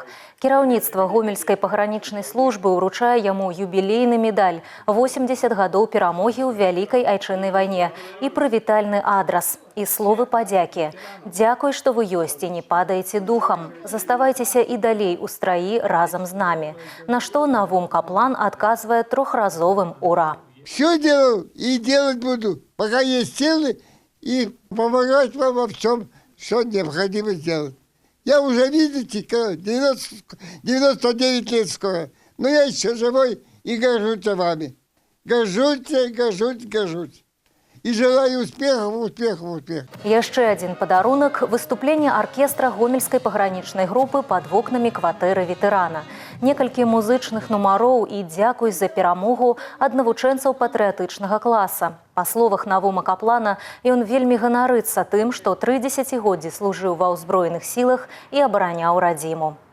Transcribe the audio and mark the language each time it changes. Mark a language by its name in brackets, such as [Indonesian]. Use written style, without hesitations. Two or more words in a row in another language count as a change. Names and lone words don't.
[Belarusian] Кіраўніцтва гомельскай пагранічнай службы ўручае яму юбілейны медаль 80 гадоў перамогі ў Вялікай Айчыннай вайне і прывітальны адрас. І словы падзякі. Дзякуй, што вы ёсць і не падаеце духам. Заставайцеся і далей у страі разам з намі. На што Навум Каплан адказвае трохразовым «Ура». [Russian] Все делал и делать буду, пока есть силы, и помогать вам во всем, что необходимо сделать. Я уже, видите, 99 лет скоро, но я еще живой и горжусь вами. Горжусь. И желаю успехов. [Belarusian] Яшчэ адзін падарунак – выступленне аркестра гомельскай пагранічнай групы пад вокнамі кватэры ветэрана. Некалькі музычных нумароў і дзякуй за перамогу ад навучэнцаў патрыятычнага класа. Па словах Навума Каплана, ён вельмі ганарыцца тым, што 3 дзесяцігоддзі служыў ва ўзброеных сілах і абараняў радзіму.